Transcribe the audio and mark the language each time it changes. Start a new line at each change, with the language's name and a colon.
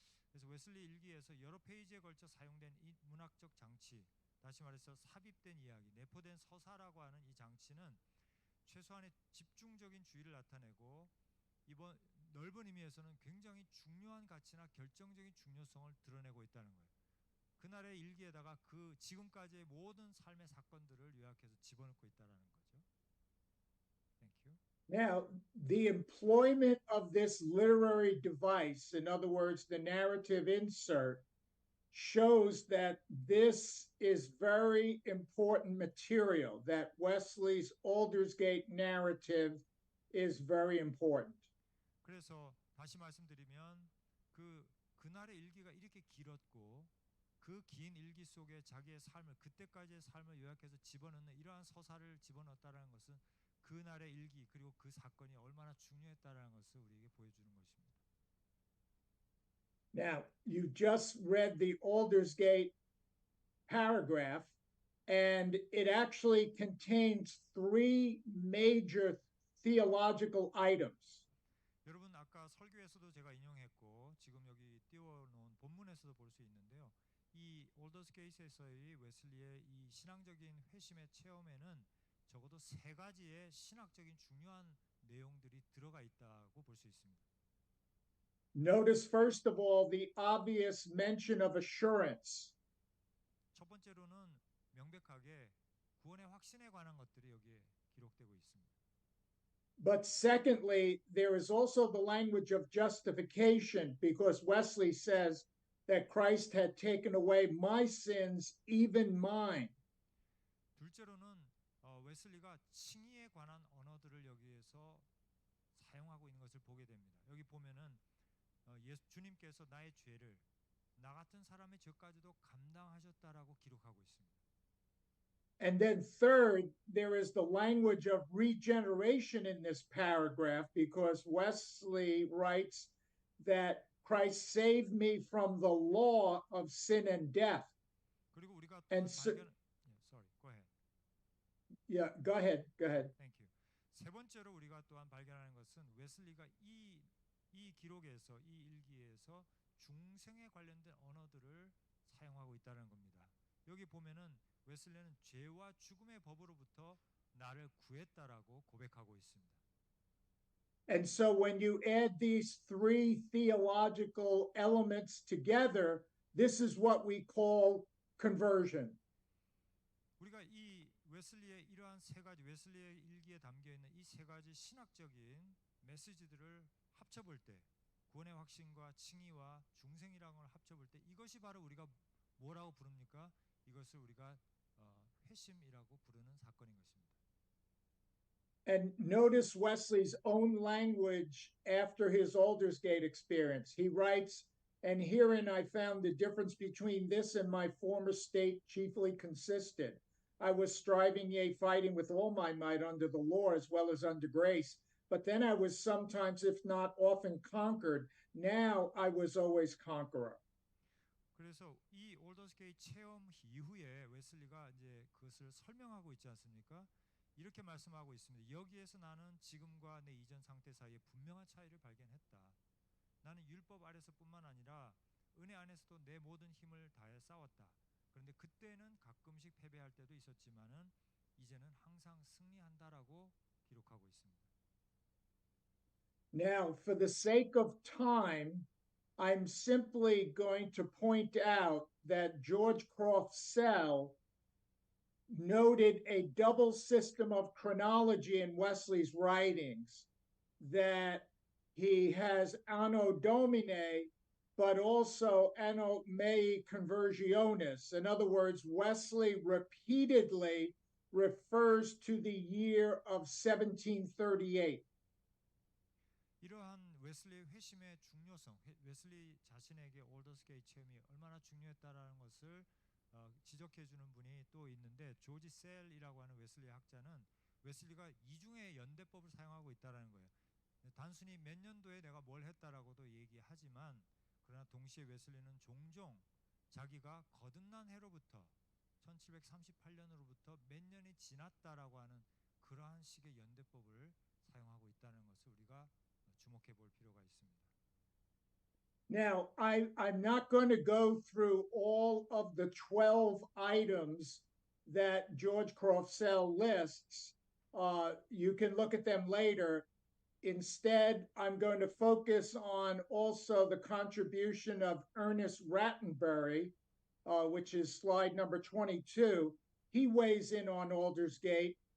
Korean: 그래서 웨슬리 일기에서 여러 페이지에 걸쳐 사용된 이 문학적 장치, 다시 말해서 삽입된 이야기, 내포된 서사라고 하는 이 장치는 최소한의 집중적인 주의를 나타내고 이번 넓은 의미에서는 굉장히 중요한 가치나 결정적인 중요성을 드러내고 있다는 거예요. 그날의 일기에다가 그 지금까지의 모든 삶의 사건들을 요약해서 집어넣고 있다라는 거죠.
English: Thank Now, the employment of this literary device, in other words, the narrative insert, shows that this is very important material, that Wesley's Aldersgate narrative is very important.
Korean: 그래서 다시 말씀드리면 그날의 일기가 이렇게 길었고 그 긴 일기 속에 자기의 삶을 그때까지의 삶을 요약해서 집어넣는 이러한 서사를 집어넣었다라는 것은 그날의 일기 그리고 그 사건이 얼마나 중요했다라는 것을 우리에게 보여주는 것입니다.
English: Now, you just read the Aldersgate paragraph, and it actually contains three major theological items.
Korean: 여러분 아까 설교에서도 제가 인용했고 지금 여기 띄워놓은 본문에서도 볼 수 있는데요. 이 올더스게이트에서의 웨슬리의 이 신앙적인 회심의 체험에는 적어도 세 가지의 신학적인 중요한 내용들이 들어가 있다고 볼 수 있습니다.
English: Notice, first of all, the obvious mention of assurance.
Korean: 첫 번째로는 명백하게 구원의 확신에 관한 것들이 여기에 기록되고 있습니다.
English: But secondly, there is also the language of justification, because Wesley says that Christ had taken away my sins, even mine.
Korean: 둘째로는 웨슬리가 칭의에 관한 언어들을 여기에서 사용하고 있는 것을 보게 됩니다. 여기 보면은 주님께서 나의 죄를 나 같은 사람의 죄까지도 감당하셨다라고 기록하고 있습니다.
English: And then third, there is the language of regeneration in this paragraph, because Wesley writes that Christ saved me from the law of sin and death.
Korean: 그리고 우리가 또
English: And so-
Korean: 발견
English: sorry, go ahead. Yeah, go ahead. Thank you.
Korean: 세 번째로 우리가 또한 발견하는 것은 웨슬리가 이 기록에서 이 일기에서 중생에 관련된 언어들을 사용하고 있다는 겁니다. 여기 보면은 웨슬리는 죄와 죽음의 법으로부터 나를 구했다라고 고백하고 있습니다.
English: And so when you add these three theological elements together, this is what we call conversion.
Korean: 우리가 이 웨슬리의 이러한 세 가지 웨슬리의 일기에 담겨 있는 이 세 가지 신학적인 메시지들을 합쳐볼 때 구원의 확신과 칭의와 중생이라는 걸 합쳐볼 때 이것이 바로 우리가 뭐라고 부릅니까? 이것을 우리가 회심이라고 부르는 사건인 것입니다.
English: And notice Wesley's own language after his Aldersgate experience. He writes, "And herein I found the difference between this and my former state chiefly consisted. I was striving, yea, fighting with all my might under the law as well as under grace. But then I was sometimes, if not often, conquered. Now I was always conqueror."
Korean: 그래서 이 올더스게이트 체험 이후에 웨슬리가 이제 그것을 설명하고 있지 않습니까? 이렇게 말씀하고 있습니다. 여기에서 나는 지금과 내 이전 상태 사이에 분명한 차이를 발견했다. 나는 율법 아래서뿐만 아니라 은혜 안에서도 내 모든 힘을 다해 싸웠다. 그런데 그때는 가끔씩 패배할 때도 있었지만은 이제는 항상 승리한다라고 기록하고 있습니다.
English: Now, for the sake of time, I'm simply going to point out that George Croftsell noted a double system of chronology in Wesley's writings, that he has Anno Domini, but also Anno Mei Conversionis. In other words, Wesley repeatedly refers to the year of 1738.
Korean: 이러한 웨슬리 회심의 중요성, 웨슬리 자신에게 올더스게이트 체험이 얼마나 중요했다라는 것을 지적해 주는 분이 또 있는데 조지 셀이라고 하는 웨슬리 학자는 웨슬리가 이중의 연대법을 사용하고 있다라는 거예요. 단순히 몇 년도에 내가 뭘 했다라고도 얘기하지만 그러나 동시에 웨슬리는 종종 자기가 거듭난 해로부터 1738년으로부터 몇 년이 지났다라고 하는 그러한 식의 연대법을 사용하고 있다는 것을 우리가 주목해 볼 필요가 있습니다.
English: Now, I'm not going to go through all of the 12 items that George Croftsell lists. You can look at them later. Instead, I'm going to focus on also the contribution of Ernest Rattenbury, which is slide number 22. He weighs in on Aldersgate.